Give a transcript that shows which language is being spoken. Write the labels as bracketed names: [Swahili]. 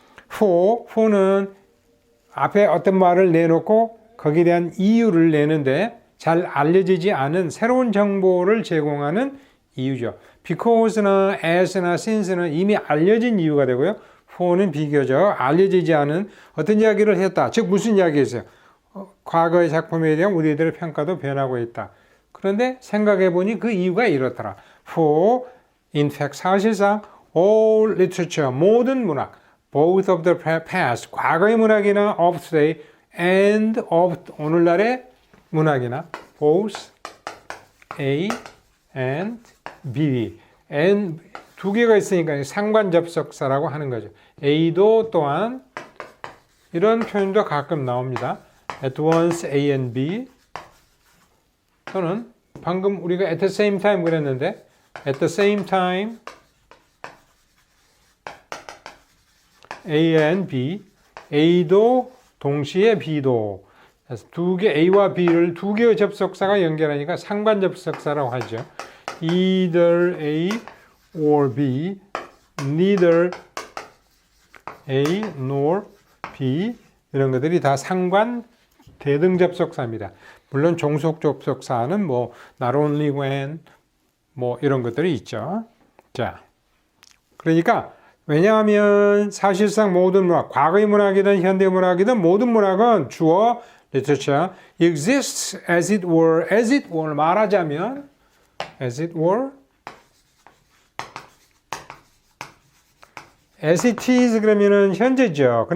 [Korean] for는 앞에 어떤 말을 내놓고 거기에 대한 이유를 내는데 잘 알려지지 않은 새로운 정보를 제공하는 이유죠. because나 as나 since는 이미 알려진 이유가 되고요. for는 비교적 알려지지 않은 어떤 이야기를 했다. 즉 무슨 이야기였어요? 과거의 작품에 대한 우리들의 평가도 변하고 있다. 그런데 생각해 보니 그 이유가 이렇더라. [English] For, in fact, [Korean] 사실상 [English] all literature, [Korean] 모든 문학, [English] both of the past, [Korean] 과거의 문학이나 [English] of today, and of [Korean] 오늘날의 문학이나 [English] both A and B, and [Korean] 두 개가 있으니까 상관접속사라고 하는 거죠. A도 또한 이런 표현도 가끔 나옵니다. [English] At once A and B [Korean] 또는 방금 우리가 [English] at the same time [Korean] 그랬는데 [English] at the same time A and B [Korean] A도 동시에 B도 두 개 A와 B를 두 개의 접속사가 연결하니까 상관접속사라고 하죠. [English] Either A or B, neither A nor B [Korean] 이런 것들이 다 상관 대등 접속사입니다. 물론 종속 접속사는 뭐 [English] not only when [Korean] 뭐 이런 것들이 있죠. 자, 그러니까 왜냐하면 사실상 모든 문학, 과거의 문학이든 현대 문학이든 모든 문학은 주어 [English] literature exists as it were [Korean] 말하자면 [English] as it were as it is [Korean] 그러면은 현재죠.